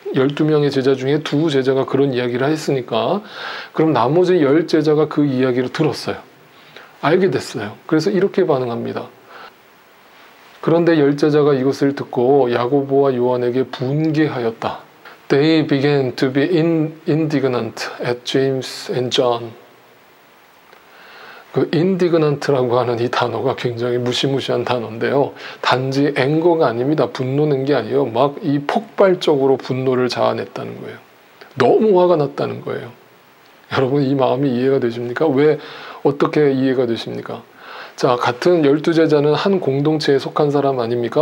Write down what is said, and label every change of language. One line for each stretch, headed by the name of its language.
Korean: 12명의 제자 중에 두 제자가 그런 이야기를 했으니까 그럼 나머지 10제자가 그 이야기를 들었어요. 알게 됐어요. 그래서 이렇게 반응합니다. 그런데 10제자가 이것을 듣고 야고보와 요한에게 분개하였다.
English: They began to be indignant at James and John.
Korean: 그 indignant라고 하는 이 단어가 굉장히 무시무시한 단어인데요. 단지 앵거가 아닙니다. 분노는 게 아니에요. 막 이 폭발적으로 분노를 자아냈다는 거예요. 너무 화가 났다는 거예요. 여러분, 이 마음이 이해가 되십니까? 왜 어떻게 이해가 되십니까? 자, 같은 12제자는 한 공동체에 속한 사람 아닙니까?